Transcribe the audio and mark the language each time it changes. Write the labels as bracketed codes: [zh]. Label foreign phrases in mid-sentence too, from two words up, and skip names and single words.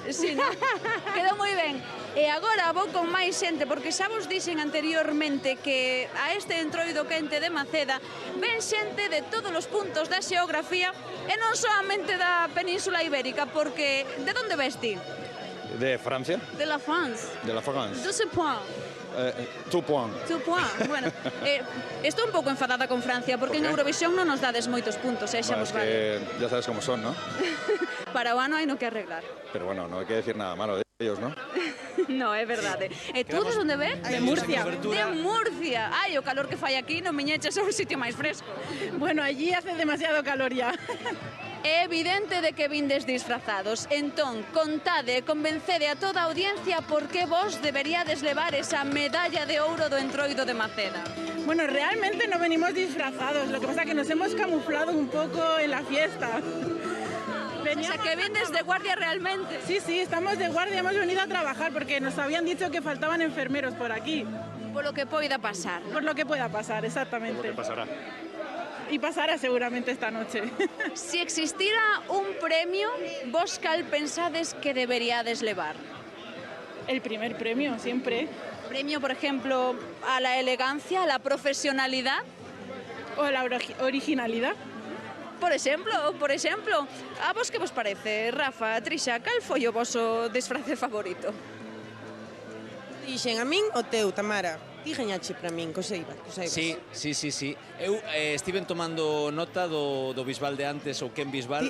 [gl] Sí, no? Quedou moi ben. E agora vou con máis xente, porque xa vos dixen anteriormente que a este Entroido Quente de Maceda ven xente de todos os puntos da xeografía e non solamente da Península Ibérica, porque de onde vesti? De Francia. [fr] De la France. De la France. [en] 12 points. [fr] Tout point. [gl] Bueno, estou un pouco enfadada con Francia, porque en Eurovisión non nos dades moitos puntos, xa vos vale. [es] Ya sabes cómo son, ¿no? [gl] Para o ano hai no que arreglar. [es] Pero bueno, no hay que decir nada malo de ellos, ¿no? No, [gl] é verdade. E tú de onde ves? De Murcia. De Murcia. Ai, o calor que fai aquí non miñeches a un sitio máis fresco. [es] Bueno, allí hace demasiado calor ya. [gl] É evidente de que vindes disfrazados. Entón, contade, convencede a toda a audiencia por que vos deberíades levar esa medalla de ouro do Entroido de Maceda. [es] Bueno, realmente no venimos disfrazados, lo que pasa es que nos hemos camuflado un poco en la fiesta. O sea, que vienes de guardia realmente. Sí, estamos de guardia, hemos venido a trabajar porque nos habían dicho que faltaban enfermeros por aquí. Por lo que pueda pasar. Por lo que pueda pasar, exactamente. Por lo que pasará. Y pasará seguramente esta noche. [gl] Si existira un premio, vos cal pensades que deberíades levar? [es] El primer premio, siempre. Premio, por ejemplo, a la elegancia, a la profesionalidad. O a la originalidad. [gl] Por exemplo, a vos que vos parece, Rafa, Trixa, cal foi o voso disfrace favorito? Dixen a min o teu, Tamara. Ti gañache para min, coseiba. Sí. Eu estiven tomando nota do Bisbal de antes, ou Ken Bisbal.